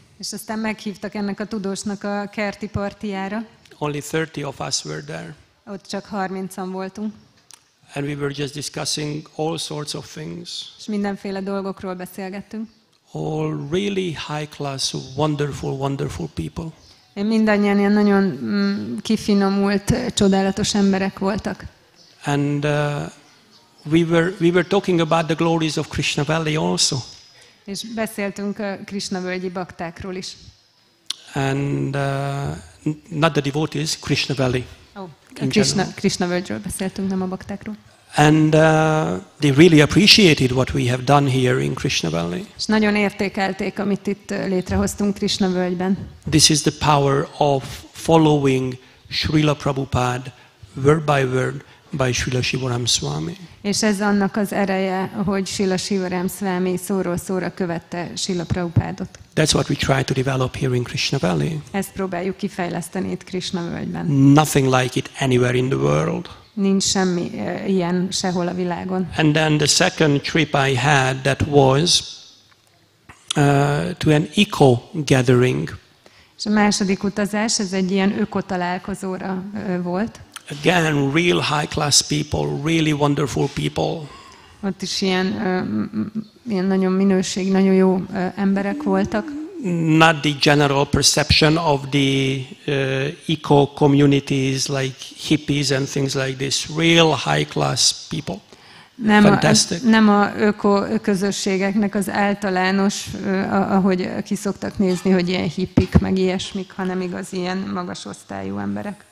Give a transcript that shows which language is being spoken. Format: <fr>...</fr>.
<hu>És aztán meghívtak ennek a tudósnak a kerti partijára.</hu> <en>Only 30 of us were there.</en> <hu>Ott csak 30-an voltunk.</hu> <en>And we were just discussing all sorts of things.</en> <hu>És mindenféle dolgokról beszélgettünk.</hu> <en>All really high class, wonderful people.</en> <hu>Mindannyian ilyen nagyon kifinomult, csodálatos emberek voltak.</hu> <en>And we were talking about the glories of Krishna Valley also.</en> <hu>És beszéltünk a Krishna völgyi baktákról is.</hu> <en>And not the devotees, Krishna Valley.</en> <hu>Krishna völgyről beszéltünk, nem a baktákról.</hu> <en>And they really appreciated what we have done here in Krishna Valley.</en> <hu>És nagyon értékelték, amit itt létrehoztunk Krishna völgyben.</hu> <en>This is the power of following Srila Prabhupada word by word by Srila Shivaram Swami.</en> <hu>És ez annak az ereje, hogy Srila Shivaram Swami szóról szóra követte Srila Prabhupádot.</hu> <en>That's what we try to develop here in Krishna Valley.</en> <hu>Ezt próbáljuk kifejleszteni itt Krishna völgyben.</hu> <en>Nothing like it anywhere in the world.</en> <hu>Nincs semmi ilyen sehol a világon.</hu> <en>And then the second trip I had, that was to an eco gathering.</en> <hu>És a második utazás, ez egy ilyen ökotalálkozóra volt.</hu> <en>Again, real high-class people, really wonderful people.</en> <hu>Ott is ilyen nagyon nagyon jó emberek voltak.</hu> <en>Not the general perception of the eco-communities like hippies and things like this. Real high-class people.</en> <hu>Nem a öko-közösségeknek az általános, ahogy ki szoktak nézni, hogy ilyen hippik, meg ilyesmik, hanem igaz ilyen magas osztályú emberek.</hu>